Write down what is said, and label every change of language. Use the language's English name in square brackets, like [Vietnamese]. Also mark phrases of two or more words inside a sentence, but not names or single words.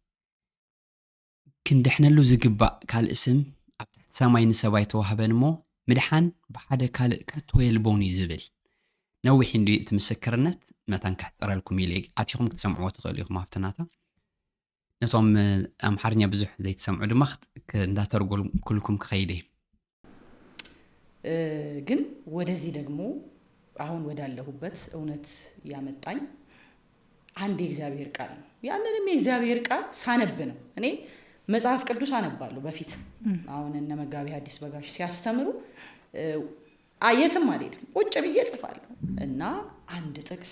[Tigrinya] ክንድሕነሉ ዝግባእ ካልእ ስም ኣብ ትሕቲ ሰማይ ንሰባይ ተዋህበን እሞ ምድሓን ብሓደ ካልእ ከቶ የልቦን እዩ ዝብል ነዊሕ እንዲ እቲ ምስክርነት መታን ከሕፅረልኩም ኢለ ኣቲኹም ክትሰምዕዎ ትኽእሉ ኢኹም ኣብትናታ ነቶም ኣምሓርኛ ብዙሕ ዘይትሰምዑ ድማ እንዳተርጎምኩልኩም ክኸይደ [Amharic] ግን ወደዚህ ደግሞ አሁን ወዳለሁበት እውነት ያመጣኝ አንድ የእግዚአብሔር ቃል ነው። ያንንም የእግዚአብሔር ቃል ሳነብ ነው። እኔ መጽሐፍ ቅዱስ አነባለሁ በፊት አሁን እነ መጋቢ ሐዲስ በጋሽ ሲያስተምሩ አየትም አልሄድም ቁጭ ብዬ ጽፋለሁ እና አንድ ጥቅስ